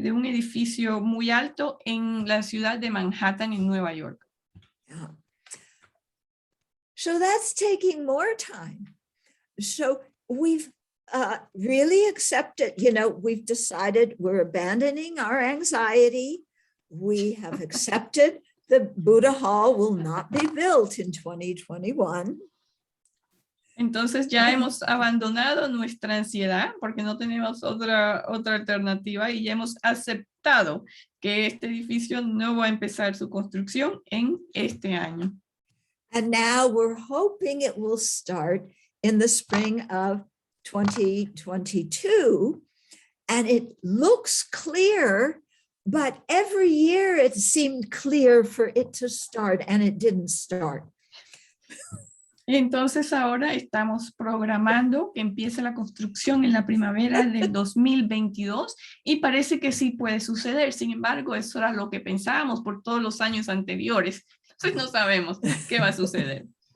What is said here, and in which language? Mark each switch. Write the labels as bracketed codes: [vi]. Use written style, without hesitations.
[es] De un edificio muy alto en la ciudad de Manhattan, en Nueva York. [en] Yeah. So that's taking more time. So we've really accepted, we've decided we're abandoning our anxiety. We have accepted the Buddha Hall will not be built in 2021. [es] Entonces ya hemos abandonado nuestra ansiedad porque no tenemos otra alternativa y ya hemos aceptado que este edificio no va a empezar su construcción en este año. [en] And now we're hoping it will start in the spring of 2022. And it looks clear, but every year it seemed clear for it to start and it didn't start. [es] Entonces ahora estamos programando que empiece la construcción en la primavera del 2022 y parece que sí puede suceder. Sin embargo, eso era lo que pensábamos por todos los años anteriores. Entonces no sabemos qué va a suceder.